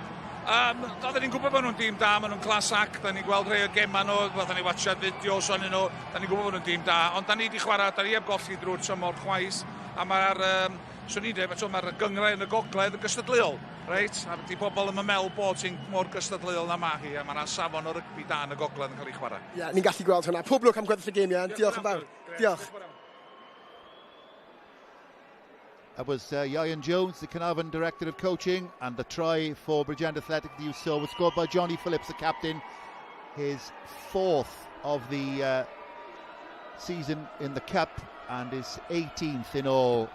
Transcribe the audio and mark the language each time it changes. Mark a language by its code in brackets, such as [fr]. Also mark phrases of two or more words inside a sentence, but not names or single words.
[cy] Oedden ni'n gwybod bod nhw'n dîm da, maen nhw'n clas ac, da ni'n gweld rhai o gemau nhw, oedden ni'n watchad fideos o'n nhw, da ni'n gwybod bod nhw'n dîm da, ond da ni wedi chwarae, da ni heb golli drwy'r tymor chwaith, a mae'r, swn i'n dweud, mae'r gyngrau yn y gogledd yn gystadleuol, reit? A di bobl yn meddwl bod ti'n mor gystadleuol na ma hi, a mae'na safon o rygbi da yn y gogledd yn cael ei chwarae. Ie, ni'n gallu gweld hwnna. Pob lwc am gweddill y gêm, Ian. Diolch yn fawr. Diolch. [en] That was Ian Jones, the Caernarfon Director of Coaching, and the try for Bridgend Athletic that you saw was scored by Johnny Phillips, the captain. His 4th of the season in the Cup and his 18th in all.